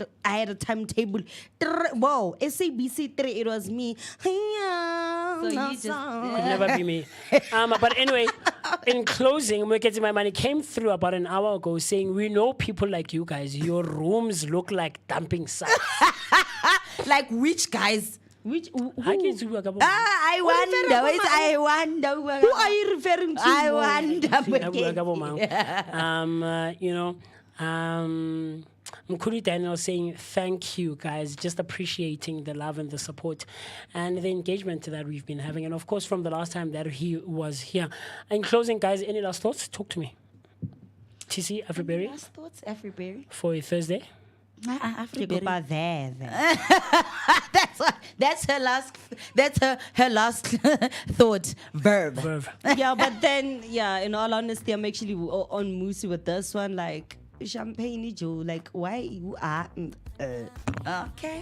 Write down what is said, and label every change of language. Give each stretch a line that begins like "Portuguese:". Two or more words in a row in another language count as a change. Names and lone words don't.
English: I had a timetable. Whoa, SABC 3, it was me. song, So no you just- song. Could never be me. But anyway, in closing, Mwekezi My Money came through about an hour ago saying, we know people like you guys, your rooms look like dumping sites. Like which guys? Which who?
Southern Sotho: Ha ke tsebua ka bo-
English: I wonder. I wonder. Who are you referring to? I
Southern Sotho: Mo?
English: wonder.
Southern Sotho: Ha bua ka bo mang.
English: Mkhulu Daniel saying thank you guys, just appreciating the love and the support and the engagement that we've been having, and of course from the last time that he was here. In closing, guys, any last thoughts? Talk to me. TC Afriberry Last thoughts, Afriberry. for a Thursday.
Southern Sotho: Ke kopa there.
English: That's her last. That's her last thought. Verb. Yeah, but then, yeah, in all honesty, I'm actually on Musi with this one. Like, champagne, Joe. Like, why you are? Okay.